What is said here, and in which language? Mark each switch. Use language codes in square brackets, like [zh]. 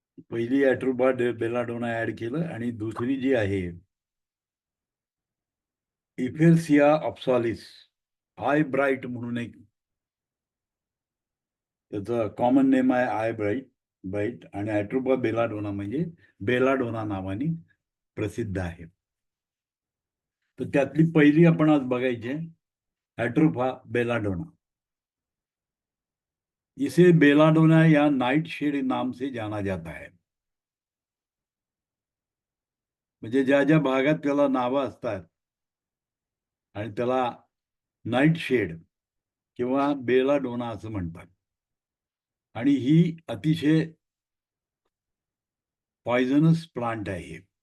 [mr] पहिली ॲट्रोपा belladonna add केलं आणि दुसरी जी आहे इफेल्सिया ऑप्सालिस आय ब्राईट म्हणून एक त्याचं कॉमन नेम आहे आय ब्राईट आणि ॲट्रोपा बेलाडोना म्हणजे बेलाडोना नावाने प्रसिद्ध आहे. तर त्यातली पहिली आपण आज बघायची ॲट्रोपा बेलाडोना. [hi] इसे बेलाडोना या नाइट शेड नाम से जाना जाता है. [mr] म्हणजे ज्या ज्या भागात त्याला नावं असतात आणि त्याला नाईट शेड किंवा बेलाडोना असं म्हणतात. आणि ही अतिशय पॉयझनस प्लांट आहे.